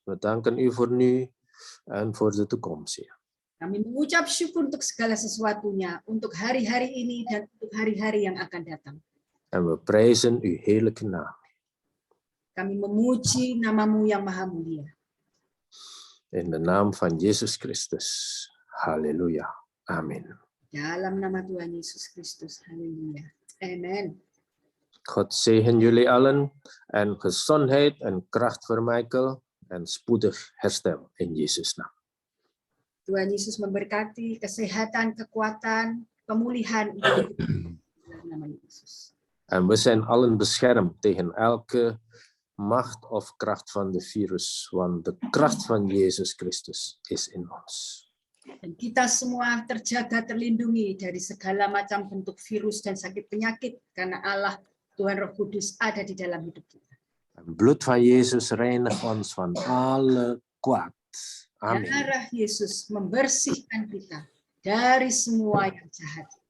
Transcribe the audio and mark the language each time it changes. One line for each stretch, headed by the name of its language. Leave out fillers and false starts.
Dutch: We danken u voor nu en voor de toekomst, Heer.
Indonesian: Kami mengucap syukur untuk segala sesuatunya, untuk hari-hari ini dan untuk hari-hari yang akan datang.
Dutch: En we prijzen uw heerlijke naam.
Indonesian: Kami memuji namamu yang maha mulia.
Dutch: In de naam van Jezus Christus. Halleluja. Amen.
Indonesian: Dalam nama Tuhan Yesus Kristus. Haleluya. Amen.
Dutch: God zegen jullie allen en gezondheid en kracht voor Michael en spoedig herstel in Jezus' naam.
Indonesian: Tuhan Yesus memberkati kesehatan, kekuatan, pemulihan dalam nama Yesus.
Dutch: En we zijn allen beschermd tegen elke macht of kracht van de virus, want de kracht van Jezus Christus is in ons.
Indonesian: Dan kita semua terjaga, terlindungi dari segala macam bentuk virus dan sakit penyakit karena Allah, Tuhan Roh Kudus ada di dalam hidup kita.
Dutch: Het bloed van Jezus reinigt ons van alle kwaad. Amen.
Indonesian: Darah Yesus membersihkan kita dari semua yang jahat.